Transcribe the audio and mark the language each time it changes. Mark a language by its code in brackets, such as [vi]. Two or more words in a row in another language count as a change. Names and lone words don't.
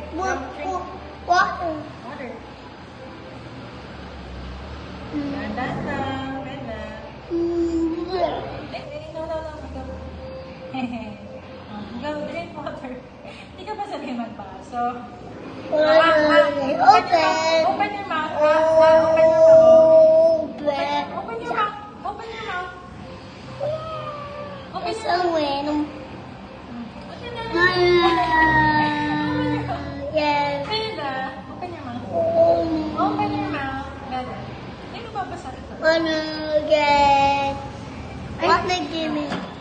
[en] Drink Water. water. [tl] Dandan lang. Bella. [en] No. Go. Go, drink water. [tl] Hindi ka pa sabi magpaso. [en] Open. Open your mouth. Open your mouth. Open. Open your mouth. Open your mouth. Open It's your a mouth. win. Open your mouth. Yes. Bella, open your mouth. Open your mouth. Bella. [tl] Hindi mo babasa ito. [en] Wanna get. What the give me?